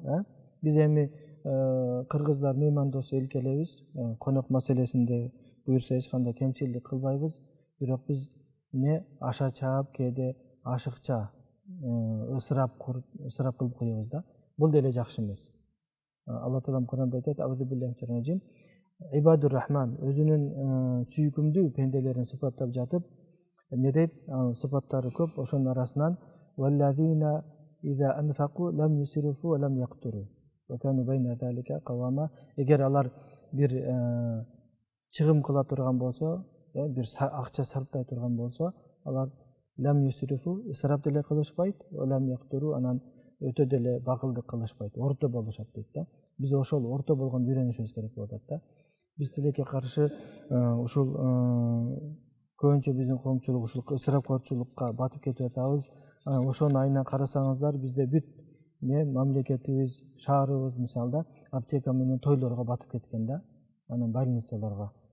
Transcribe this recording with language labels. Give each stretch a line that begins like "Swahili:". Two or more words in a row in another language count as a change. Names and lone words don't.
Kyrgyz: Биз эми кыргыздар меймандос эл келебиз, конок маселесинде буюрса эч кандай кемчилдик кылбайбыз, бирок биз аша чаап, кээде ашыкча ысырап кылып коебуз да. Бул деле жакшы эмес. Алла Таалам Куранда айтат: Ибадур Рахман өзүнүн сүйкүмдүү пенделерин сыпаттап жатып, эмне дейт? Сыпаттары көп, ошонун арасынан
Arabic: والذين إذا أنفقوا لم يسرفوا ولم يقتروا وكانوا بين ذلك قواما.
Kyrgyz: Эгер алар бир чыгым кыла турган болсо, бир акча сарптай турган болсо, алар
Arabic: لم يسرفوا
Kyrgyz: ысырап деле кылышпайт,
Arabic: ولم يقتروا
Kyrgyz: анан өтө деле багылдык кылышпайт, орто болушат дейт да. Биз ошол орто болгонду үйрөнүшүбүз керек болот атат да. Биз тилекке каршы ушул көбүнчө биздин коомчулук ушул ысырапкорчулукка батып кетип атабыз. Ошону айынан карасаңыздар, бизде бүт мамлекетибиз, шаарыбыз мисалда аптека менен тойлорго батып кеткен да, анан больницаларга.